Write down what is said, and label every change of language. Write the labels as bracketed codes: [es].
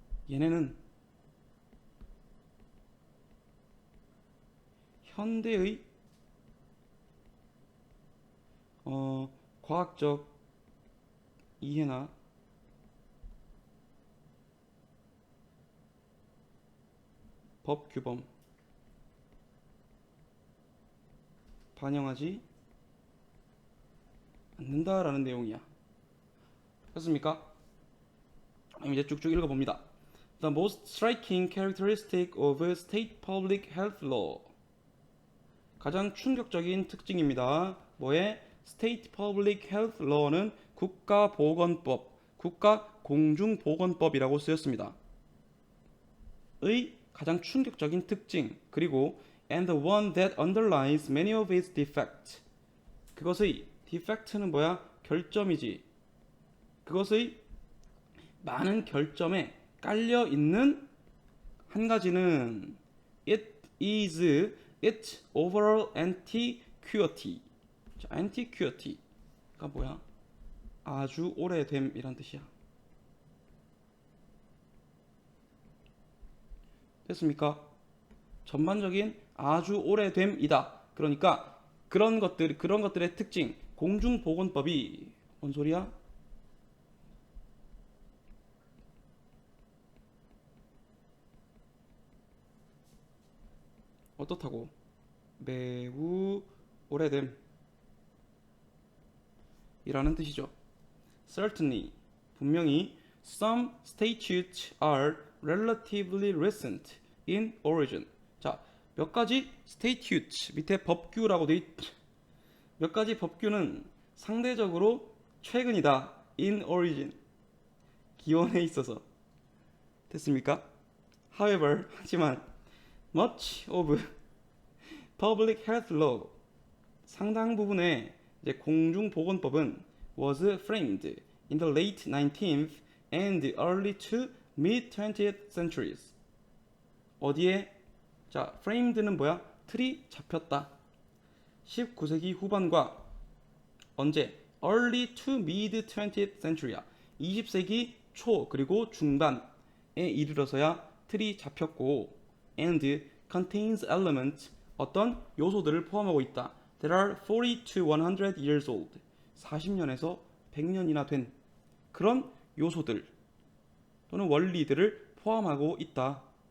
[ko] 얘네는 현대의 과학적 이해나 법 규범 반영하지 않는다라는 내용이야. 됐습니까? 그럼 이제 쭉쭉 읽어봅니다. [en] The most striking characteristic of state public health law. [ko] 가장 충격적인 특징입니다. 뭐에? State Public Health Law는 국가보건법, 국가공중보건법이라고 쓰였습니다. 의 가장 충격적인 특징, 그리고 [en] and the one that underlies many of its defects. [ko] 그것의 defect는 뭐야? 결점이지. 그것의 많은 결점에 깔려 있는 한 가지는 [en] it is its overall antiquity. [ko] 자, antiquity가 뭐야? 아주 오래됨이란 뜻이야. 됐습니까? 전반적인 아주 오래됨이다. 그러니까 그런 것들의 특징, 공중보건법이 뭔 소리야? 어떻다고? 매우 오래됨 이라는 뜻이죠. [en] Certainly, 분명히 some statutes are relatively recent in origin. [ko] 자, 몇 가지 statutes 밑에 법규라고 돼 몇 가지 법규는 상대적으로 최근이다. [en] in origin [ko] 기원에 있어서. 됐습니까? [en] However, 하지만 much of public health law [ko] 상당 부분의 이제 공중보건법은 [en] was framed in the late 19th and early to mid 20th centuries. [ko] 어디에? 자, framed는 뭐야? 틀이 잡혔다. 19세기 후반과 언제? [en] early to mid 20th century야. [ko] 20세기 초 그리고 중반에 이르러서야 틀이 잡혔고 [en] and contains elements [ko] 어떤 요소들을 포함하고 있다. [en] That are 40 to 100 years old. [ko] 40년에서 100년이나 된 그런 요소들 또는 원리들을 포함하고 있다.